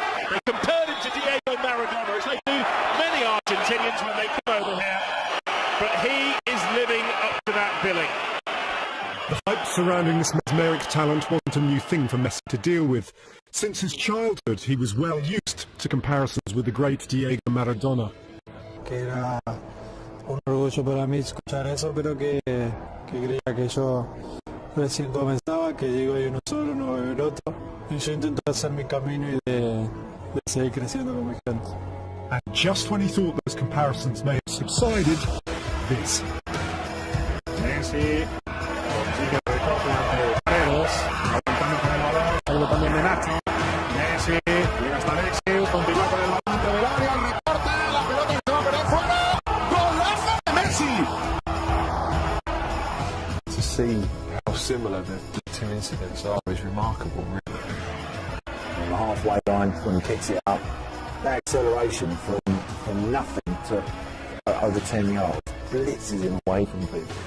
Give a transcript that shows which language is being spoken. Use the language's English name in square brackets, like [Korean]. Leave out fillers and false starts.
[English] They compared him to Diego Maradona, as they do many Argentinians when they come over here. But he is living up to that billing. The hype surrounding this mesmeric talent wasn't a new thing for Messi to deal with. Since his childhood, he was well used to comparisons with the great Diego Maradona. [Spanish] Que era un orgullo para mí escuchar eso, pero que creía que yo recién comenzaba, que digo hay uno solo, no va a haber otro. Y yo intento hacer mi camino y de seguir creciendo con mi gente. [English] And just when he thought those comparisons may have subsided, this. [Spanish] Messi consigue recoger Paredes, aguantando con el balón, algo también de Nacho. Messi, llega hasta Messi, continúa con el balón del área, el recorte, la pelota se va a perder fuera. ¡Golazo de Messi! [English] To see how similar the two incidents are is remarkable, really. On the halfway line, when he picks it up, that acceleration from nothing to over 10 yards, blitzes him away from people.